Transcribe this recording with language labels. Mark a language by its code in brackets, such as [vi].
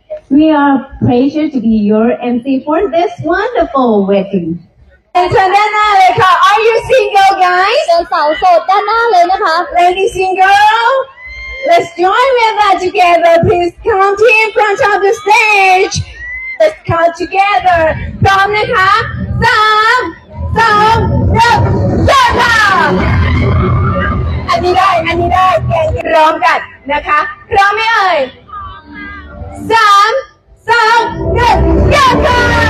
[en] we are pleasure to be your MC for this wonderful wedding. [th] เชิญด้านหน้าเลยค่ะ [en] Are you single guys? [th] เชิญสาวโสดด้านหน้าเลยนะคะ [en] Lady single, let's join with us together. Please come to in front of the stage. Let's come together. [th] พร้อมนะคะ3 2 1เริ่มค่ะอันนี้ได้แกงพร้อมกันนะคะพร้อมไหมเอ่ย3 2 1เริ่มค่ะ